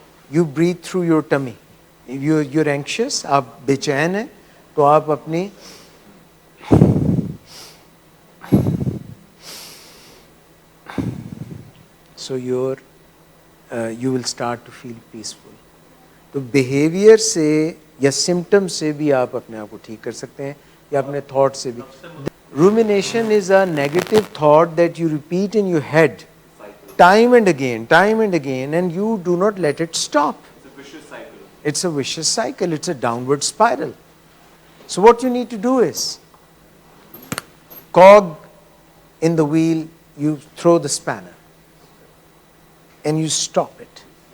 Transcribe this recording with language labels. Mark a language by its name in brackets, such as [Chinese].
[English] You breathe through your tummy. If you're anxious, आप बेचैन हैं, तो आप अपनी so you will start to feel peaceful. [Hindi] तो behavior से या symptom से भी आप अपने आप को ठीक कर सकते हैं, या अपने thought से भी. [English] Rumination is a negative thought that you repeat in your head time and again, and you do not let it stop. It's a vicious cycle. It's a vicious cycle. It's a downward spiral. So what you need to do is, cog in the wheel, you throw the spanner and you stop it.